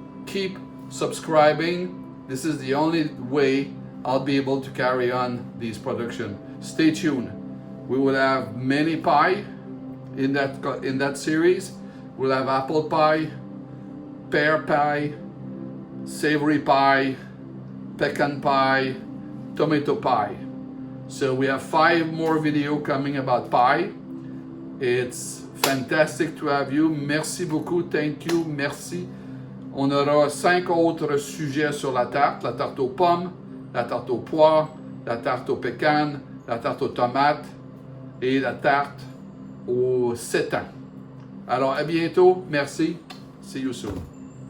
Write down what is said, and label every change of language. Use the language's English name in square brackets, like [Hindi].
[English] Keep subscribing. This is the only way I'll be able to carry on these production. Stay tuned. We will have many pie in that series. We'll have apple pie, pear pie, savory pie, pecan pie, tomato pie. So we have 5 more videos coming about pie. It's fantastic to have you. [French] Merci beaucoup. [English] Thank you. [French] Merci. On aura 5 autres sujets sur la tarte aux pommes, la tarte aux poires, la tarte aux pécanes, la tarte aux tomates et la tarte aux sétans. Alors, à bientôt. Merci. [English] See you soon.